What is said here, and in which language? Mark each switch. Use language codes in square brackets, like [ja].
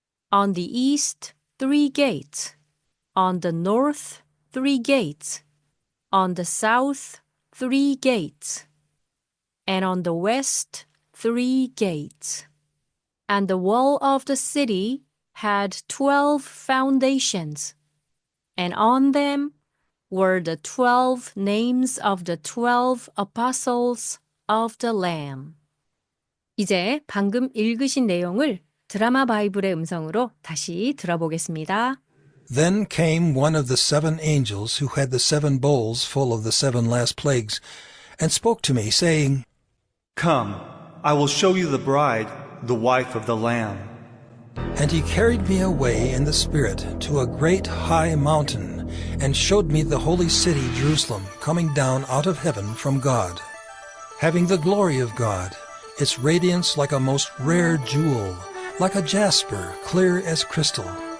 [en] On the east 3 gates, on the north 3 gates, on the south 3 gates, and on the west 3 gates. And the wall of the city had 12 foundations, and on them were the 12 names of the 12 apostles of the Lamb. [ko] 이제 방금 읽으신 내용을 드라마 바이블의 음성으로 다시 들어보겠습니다. [en] Then came one of the 7 angels who had the 7 bowls full of the 7 last plagues, and spoke to me, saying, Come, I will show you the bride, the wife of the Lamb. And he carried me away in the Spirit to a great high mountain, and showed me the holy city Jerusalem coming down out of heaven from God, having the glory of God, its radiance like a most rare jewel, like a jasper, clear as crystal.